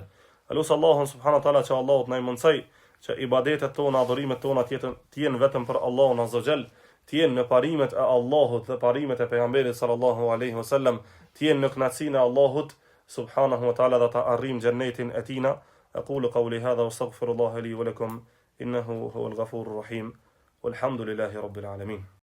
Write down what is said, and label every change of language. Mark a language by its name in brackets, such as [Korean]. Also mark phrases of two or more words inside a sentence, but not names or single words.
[Albanian] Alus Allahun [Arabic] سبحانه وتعالى [Albanian] që Allahut na i mundsoj që ibadetet tona, adhurimet tona të jenë vetëm për Allahun [Arabic] عز وجل, [Albanian] të jenë në parimet e Allahut dhe parimet e pejgamberit [Arabic] صلى الله عليه وسلم, [Albanian] të jenë në kënaqësinë e Allahut [Arabic] سبحانه وتعالى [Albanian] dhe të arrijmë xhennetin e tina. [Arabic] أقول قولي هذا وأستغفر الله لي ولكم إنه هو الغفور الرحيم. والحمد لله رب العالمين.